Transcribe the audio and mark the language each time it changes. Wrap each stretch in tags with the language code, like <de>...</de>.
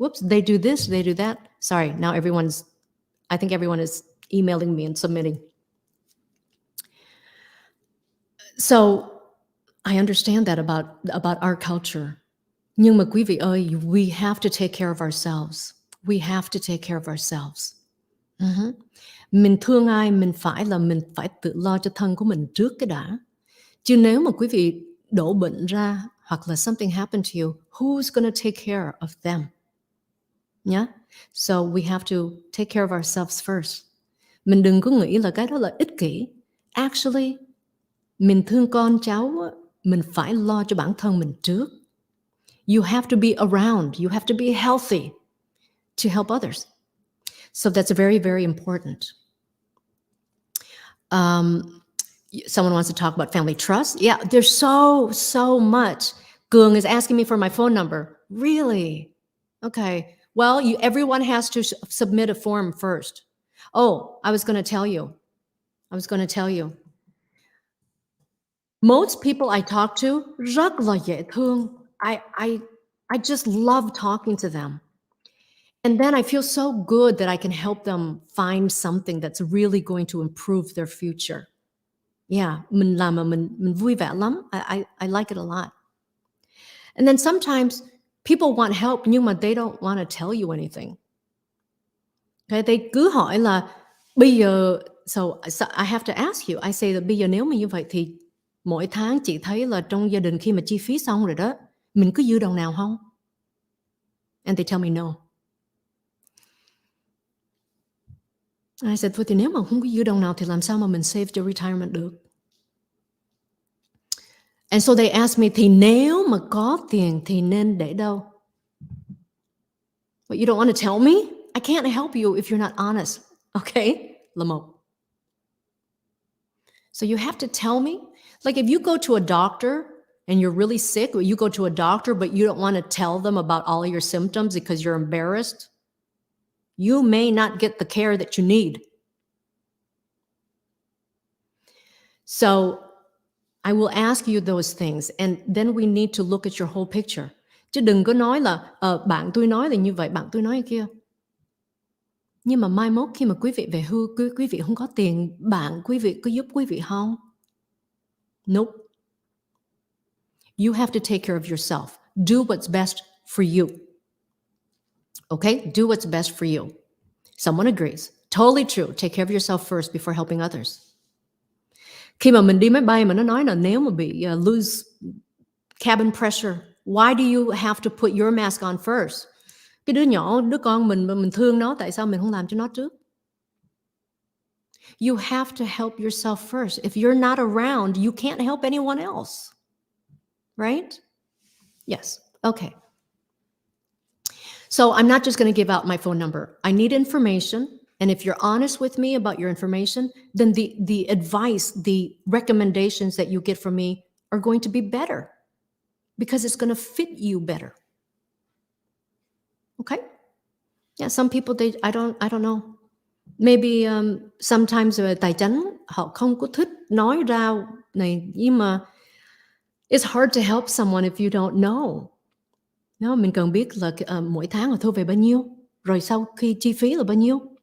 <en>They do this, they do that. Sorry, now I think everyone is emailing me and submitting. So I understand that about our culture.</en> <vi>Nhưng mà quý vị ơi,</vi> <en>we have to take care of ourselves. We have to take care of ourselves.</en> <vi>Mình thương ai, mình phải tự lo cho thân của mình trước cái đã. Chứ nếu mà quý vị đổ bệnh ra hoặc là</vi> <en>something happened to you, who's going to take care of them? Yeah? So we have to take care of ourselves first.</en> <vi>Mình đừng có nghĩ là cái đó là ích kỷ. Actually, mình thương con cháu, mình phải lo cho bản thân mình trước.</vi> <en>You have to be around. You have to be healthy to help others. So that's very, very important. Someone wants to talk about family trust. Yeah, there's so much. Gung is asking me for my phone number. Really? Okay. Well, everyone has to submit a form first. Oh, I was going to tell you. Most people I talk to,</en> <vi>rất là dễ thương.</vi> <en>I just love talking to them. And then I feel so good that I can help them find something that's really going to improve their future.</en> <vi>Yeah, mình làm mà mình vui vẻ lắm.</vi> <en>I like it a lot. And then sometimes people want help</en> <vi>nhưng mà</vi> <en>they don't want to tell you anything. Okay, they</en> <vi>cứ hỏi là bây giờ,</vi> <en>so I have to ask you. I say that</en> <vi>bây giờ nếu mà như vậy thì mỗi tháng chị thấy là trong gia đình khi mà chi phí xong rồi đó, mình có dư đồng nào không?</vi> <en>And they tell me no. I said,</en> <vi>thôi thì nếu mà không có dư đồng nào thì làm sao mà mình save cho retirement được?</vi> <en>And so they asked me,</en> <vi>thì nếu mà có tiền thì nên để đâu?</vi> <en>But you don't want to tell me? I can't help you if you're not honest. Okay?</en> <vi>Là một.</vi> <en>So you have to tell me, like if you go to a doctor and you're really sick, or you go to a doctor, but you don't want to tell them about all of your symptoms because you're embarrassed, you may not get the care that you need. So I will ask you those things, and then we need to look at your whole picture.</en> <vi>Chứ đừng có nói là bạn tôi nói là như vậy, bạn tôi nói như kia. Nhưng mà mai mốt khi mà quý vị về hưu, quý vị không có tiền, bạn quý vị có giúp quý vị không?</vi> <en>Nope. You have to take care of yourself. Do what's best for you. Okay? Do what's best for you. Someone agrees. Totally true. Take care of yourself first before helping others.</en> <vi>Khi mà mình đi máy bay mà nó nói là nếu mà bị</vi> <en>lose cabin pressure, why do you have to put your mask on first?</en> <vi>Cái đứa nhỏ, đứa con mình thương nó, tại sao mình không làm cho nó trước?</vi> <en>You have to help yourself first. If you're not around, you can't help anyone else. Right? Yes. Okay. So I'm not just going to give out my phone number. I need information. And if you're honest with me about your information, then the advice, the recommendations that you get from me are going to be better because it's going to fit you better. Okay? Yeah, some people, I don't know. Maybe sometimes</en> <vi>tài chánh họ không có thích nói ra này, nhưng mà</vi> <en>it's hard to help someone if you don't know.</en> <vi>No, mình cần biết là mỗi tháng họ thu về bao nhiêu, rồi sau khi chi phí là bao nhiêu.</vi>